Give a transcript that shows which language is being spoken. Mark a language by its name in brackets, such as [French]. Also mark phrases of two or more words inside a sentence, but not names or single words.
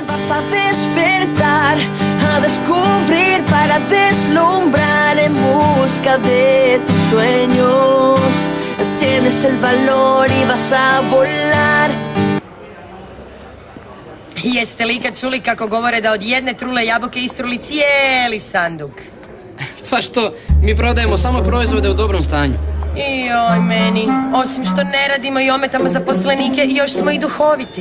[Spanish] a despertar, a descubrir para deslumbrar en busca de tus sueños. Tienes el valor y vas a volar. [Croatian] Jeste li ikad čuli kako govore da od jedne trule jabuke istruli cijeli sanduk? Pa što, mi prodajemo samo proizvode u dobrom stanju. Joj, meni, osim što ne radimo i ometamo zaposlenike, još smo i duhoviti.